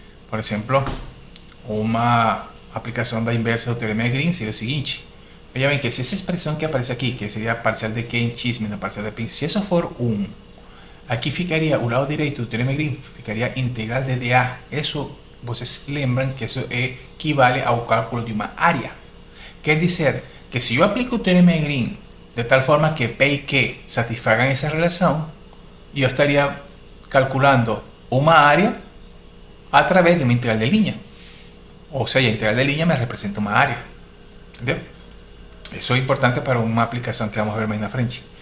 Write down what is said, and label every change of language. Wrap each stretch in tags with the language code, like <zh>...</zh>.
<es>Por ejemplo, una aplicación de inversa del teorema de Green sería lo siguiente. Vean bien que si esa expresión que aparece aquí, que sería parcial de Q en x menos parcial de P, si eso fuera 1, aquí ficaría, al lado derecho del teorema de Green, ficaría integral de dA.</es> <pt>Eso, vocês lembram que eso equivale ao cálculo de uma área.</pt> <es>Quer dizer que si yo aplico el teorema de Green de tal forma que P y Q satisfagan esa relación, yo estaría calculando una área a través de una integral de línea. O sea, la integral de línea me representa una área. ¿Entendeu? Eso es importante para una aplicación que vamos a ver más en la frente.</es>